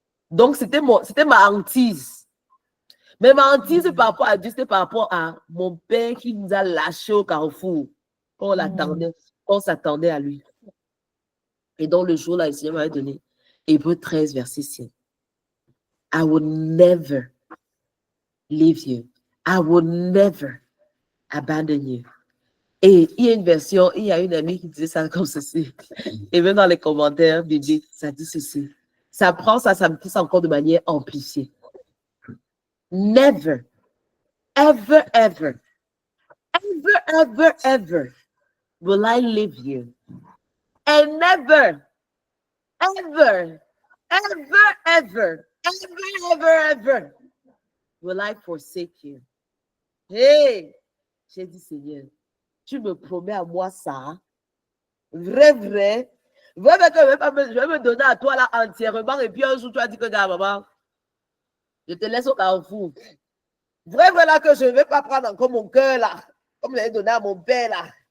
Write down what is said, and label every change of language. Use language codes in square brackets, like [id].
[fr] Donc, c'était ma hantise. Mais ma hantise par rapport à Dieu, c'était par rapport à mon père qui nous a lâchés au carrefour. Quand on l'attendait, quand on s'attendait à lui. Et donc, le jour-là, le Seigneur m'avait donné Hébreux 13, verset 7. [en] I will never leave you. I will never abandon you. [fr] Et il y a une version, il y a une amie qui disait ça comme ceci. Et même dans les commentaires bibliques, ça dit ceci. Ça prend ça me pousse encore de manière amplifiée. [en] Never, ever, ever, ever, ever, ever will I leave you. And never, ever, ever, ever, ever, ever, ever will I forsake you. [fr] Hey, j'ai dit, Seigneur, tu me promets à moi ça. Vrai, vrai. Vrai que je vais me donner à toi là entièrement. Et puis un jour, tu as dit que, gars, maman, je te laisse au carrefour. Vrai, là, que je ne vais pas prendre encore mon cœur là. Comme je l'ai donné à mon père là.